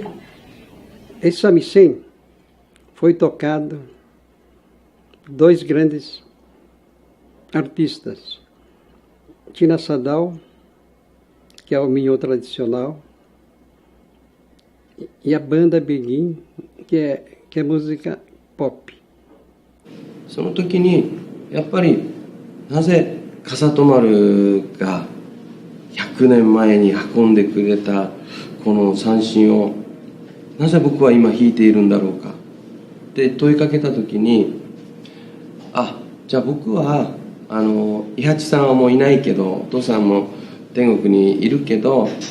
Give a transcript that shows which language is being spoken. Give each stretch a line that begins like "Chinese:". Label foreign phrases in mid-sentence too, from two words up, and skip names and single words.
Portuguese: Esse samisen foi tocado por dois grandes artistas, Tina Sadao, que é o minho tradicional, e a banda Begin, que é música pop.
Japanese: その時にやっぱりなぜ笠戸丸が100年前に運んでくれたこの三線をなぜ僕は今弾いているんだろうかって問いかけた時に、じゃあ僕は伊八さんはもういないけど、お父さんも天国にいるけど、